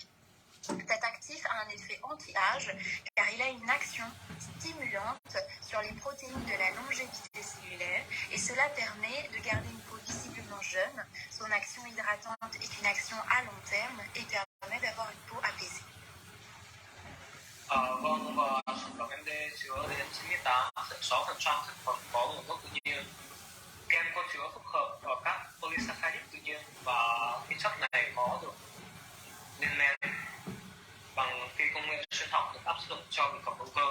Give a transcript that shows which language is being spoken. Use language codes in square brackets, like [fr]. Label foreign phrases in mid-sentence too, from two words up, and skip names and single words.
[fr] Cet actif a un effet anti-âge car il a une action stimulante sur les protéines de la longévité cellulaire et cela permet de garder une peau visiblement jeune. Son action hydratante est une action à long terme et permet d'avoir une peau apaisée. [vi] Vâng, và sản phẩm MD chứa đến 98,6% thực phẩm có nguồn gốc tự nhiên. Kem có chứa phức hợp ở các polysaccharide tự nhiên, và cái chất này có được lên men bằng cái công nghệ sinh học được áp dụng cho thực phẩm hữu cơ.